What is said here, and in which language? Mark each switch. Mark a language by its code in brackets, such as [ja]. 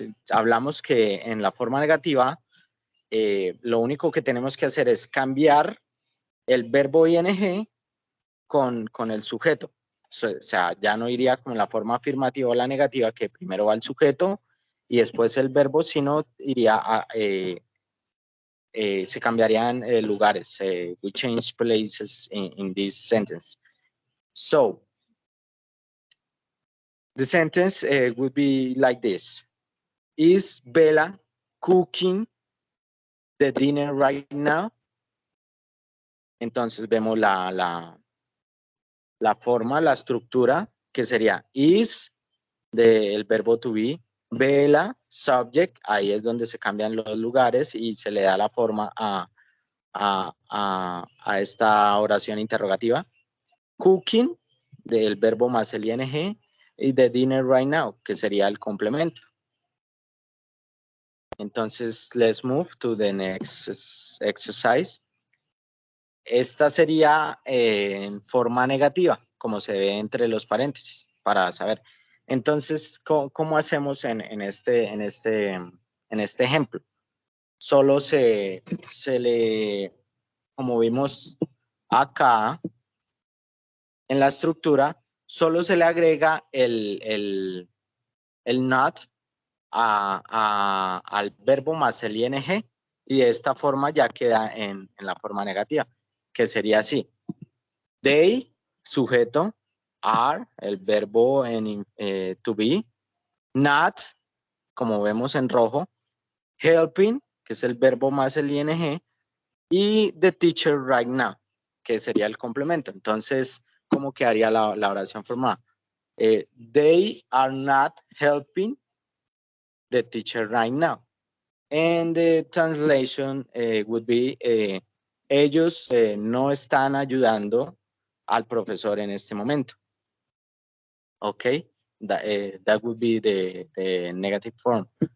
[es] Hablamos que en la forma negativa lo único que tenemos que hacer es cambiar el verbo ing con el sujeto. O sea, ya no iría como en la forma afirmativa o la negativa, que primero va el sujeto y después el verbo, sino iría se cambiarían lugares. [en] We change places in this sentence. So, the sentence would be like this. Is Bella cooking the dinner right now? [es] Entonces vemos la forma, la estructura, que sería is del verbo to be, Bella, subject, ahí es donde se cambian los lugares y se le da la forma a esta oración interrogativa. Cooking, del verbo más el ing, y [en] the dinner right now, [es] que sería el complemento. Entonces, [en] let's move to the next exercise. [es] Esta sería en forma negativa, como se ve entre los paréntesis, para saber. Entonces, ¿cómo hacemos en este ejemplo? Solo se le, como vimos acá, en la estructura, solo se le agrega el not al verbo más el ing Y de esta forma ya queda en la forma negativa, que sería así. They, sujeto, are, el verbo en to be, not, como vemos en rojo, helping, que es el verbo más el ing, y [en] the teacher right now, [es] que sería el complemento. Entonces, ¿cómo quedaría la oración formada? [en] They are not helping the teacher right now. And the translation would be, [es] ellos no están ayudando al profesor en este momento. [en] Okay, that would be the negative form.